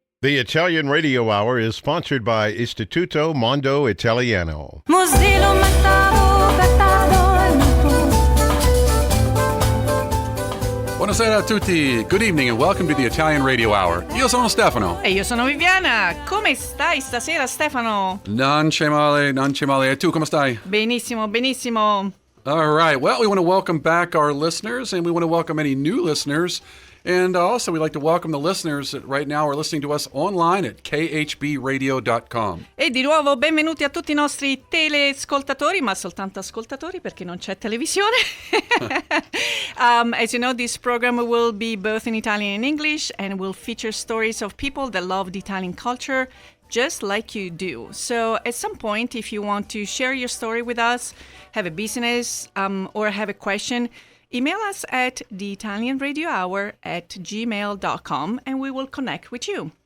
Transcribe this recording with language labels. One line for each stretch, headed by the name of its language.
English: The Italian Radio Hour is sponsored by Istituto Mondo Italiano. Mozilo Mattaro, Gattaro,
Italian: Buonasera a tutti.
English: Good evening and welcome to the Italian Radio Hour.
Italian: Io sono Stefano. E io sono Viviana. Come stai stasera, Stefano? Non c'è male, non c'è male. E tu, come stai? Benissimo, benissimo.
English: All right. Well, we want to welcome back our listeners and we want to welcome any new listeners. And also, we'd like to welcome the listeners that right now are listening to us online at khbradio.com.
Italian: E di nuovo benvenuti a tutti i nostri teleascoltatori, ma soltanto ascoltatori perché non c'è televisione.
English: As you know, this program will be both in Italian and English and will feature stories of people that love the Italian culture just like you do. So at some point, if you want to share your story with us, have a business or have a question, email us at theitalianradiohour@gmail.com and we will connect with you.